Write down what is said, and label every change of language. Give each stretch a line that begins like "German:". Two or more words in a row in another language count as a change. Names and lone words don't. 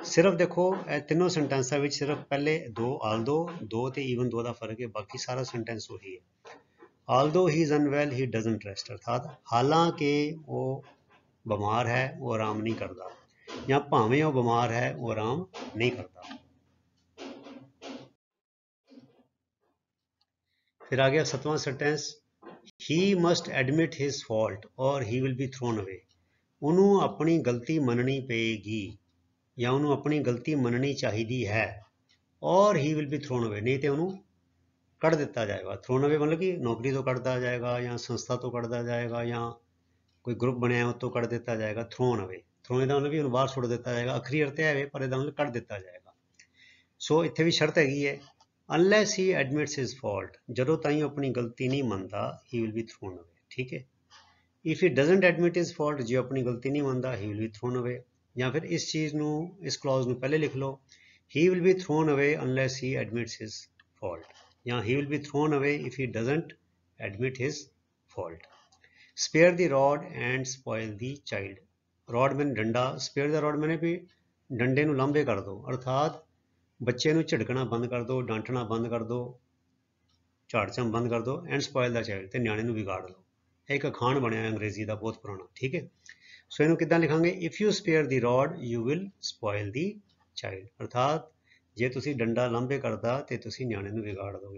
Punjabi: ਸਿਰਫ ਦੇਖੋ ਇਹ ਤਿੰਨੋਂ ਸੈਂਟੈਂਸਾਂ ਵਿੱਚ ਸਿਰਫ ਪਹਿਲੇ ਦੋ ਆਲਦੋ, ਦੋ ਤੇ ਈਵਨ ਦੋ ਦਾ ਫਰਕ ਹੈ, ਬਾਕੀ ਸਾਰਾ ਸੈਂਟੈਂਸ ਉਹੀ ਹੈ।
English: although he is unwell he doesn't rest,
Punjabi: ਅਰਥਾਤ ਹਾਲਾਂਕਿ ਉਹ ਬਿਮਾਰ ਹੈ ਉਹ ਆਰਾਮ ਨਹੀਂ ਕਰਦਾ, ਜਾਂ ਭਾਵੇਂ ਉਹ ਬਿਮਾਰ ਹੈ ਉਹ ਆਰਾਮ ਨਹੀਂ ਕਰਦਾ।
Hindi: फिर आ गया 7वां सेंटेंस,
English: he must admit his fault and he will be thrown away.
Punjabi: ਉਹਨੂੰ ਆਪਣੀ ਗਲਤੀ ਮੰਨਣੀ ਪਏਗੀ, ਜਾਂ ਉਹਨੂੰ ਆਪਣੀ ਗਲਤੀ ਮੰਨਣੀ ਚਾਹੀਦੀ ਹੈ, ਔਰ
English: he will be thrown away,
Punjabi: ਨਹੀਂ ਤੇ ਉਹਨੂੰ ਕੱਢ ਦਿੱਤਾ ਜਾਏਗਾ।
English: thrown away
Punjabi: ਮਤਲਬ ਕਿ ਨੌਕਰੀ ਤੋਂ ਕੱਢਦਾ ਜਾਏਗਾ, ਜਾਂ ਸੰਸਥਾ ਤੋਂ ਕੱਢਦਾ ਜਾਏਗਾ, ਜਾਂ ਕੋਈ ਗਰੁੱਪ ਬਣਿਆ ਉਹ ਤੋਂ ਕੱਢ ਦਿੱਤਾ ਜਾਏਗਾ।
English: thrown away,
Punjabi: ਥ੍ਰੋਨ ਦਾ ਮਤਲਬ ਵੀ ਉਹਨੂੰ ਬਾਹਰ ਸੁੱਟ ਦਿੱਤਾ ਜਾਏਗਾ, ਅਖਰੀ ਅਰਥ ਹੈ ਪਰ ਇਹਦਾ ਮਤਲਬ ਕੱਢ ਦਿੱਤਾ ਜਾਏਗਾ। ਸੋ ਇੱਥੇ ਵੀ ਸ਼ਰਤ ਹੈਗੀ ਹੈ,
English: unless he admits his fault,
Punjabi: ਜਦੋਂ ਤਾਈਂ ਆਪਣੀ ਗਲਤੀ ਨਹੀਂ ਮੰਨਦਾ
English: he will be thrown away।
Punjabi: ਠੀਕ ਹੈ,
English: if he doesn't admit his fault,
Punjabi: ਜੇ ਆਪਣੀ ਗਲਤੀ ਨਹੀਂ ਮੰਨਦਾ
English: he will be thrown away।
Punjabi: ਜਾਂ ਫਿਰ ਇਸ ਚੀਜ਼ ਨੂੰ, ਇਸ ਕਲੌਜ਼ ਨੂੰ ਪਹਿਲੇ ਲਿਖ ਲਓ,
English: he will be thrown away unless he admits his fault, ਜਾਂ he will be thrown away if he doesn't admit his fault। spare the rod and spoil the child।
Punjabi: ਰੋਡ ਮੈਨ ਡੰਡਾ,
English: spare the rod
Punjabi: ਮੈਨੇ ਵੀ ਡੰਡੇ ਨੂੰ ਲਾਂਭੇ ਕਰ ਦਿਓ, ਅਰਥਾਤ ਬੱਚੇ ਨੂੰ ਝਿੜਕਣਾ ਬੰਦ ਕਰ ਦਿਓ, ਡਾਂਟਣਾ ਬੰਦ ਕਰ ਦਿਓ, ਝਾੜ ਝੰਮ ਬੰਦ ਕਰ ਦਿਓ
English: and spoil the child,
Punjabi: ਤੇ ਨਿਆਣੇ ਨੂੰ ਵਿਗਾੜ ਲਓ। ਇਹ ਇੱਕ ਅਖਾਣ ਬਣਿਆ ਅੰਗਰੇਜ਼ੀ ਦਾ ਬਹੁਤ ਪੁਰਾਣਾ, ਠੀਕ ਹੈ। ਸੋ ਇਹਨੂੰ ਕਿੱਦਾਂ ਲਿਖਾਂਗੇ,
English: if you spare the rod you will spoil the child,
Punjabi: ਅਰਥਾਤ ਜੇ ਤੁਸੀਂ ਡੰਡਾ ਲਾਂਭੇ ਕਰਦਾ ਤੇ ਤੁਸੀਂ ਨਿਆਣੇ ਨੂੰ ਵਿਗਾੜ ਦੋਗੇ।